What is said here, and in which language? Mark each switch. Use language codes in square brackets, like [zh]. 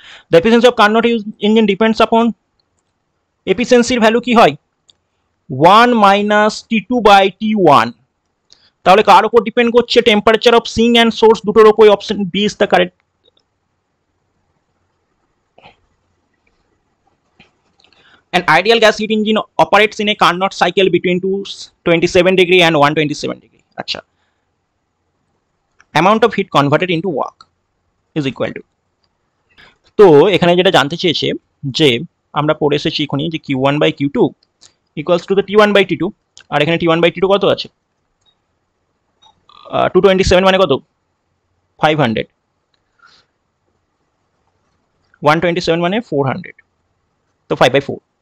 [bn] The efficiency of Carnot engine depends upon, এফিসিয়েন্সির value কি হয় one minus T two by T one, তাহলে কার উপর depend করছে, temperature of sync and source দুটোর উপর, option B is the correct. [en] An ideal gas heat engine operates in a Carnot cycle between 27 degree and 127 degree. [bn] আচ্ছা, amount of heat converted into work is equal to, তো এখানে যেটা জানতে চেয়েছে যে আমরা পড়ে এসেছি এখনই যে Q one by Q two equals to the T one by T two, আর এখানে T one by T two কত আছে 227 মানে কত 500, 127 মানে 400, তো 5 বাই 4,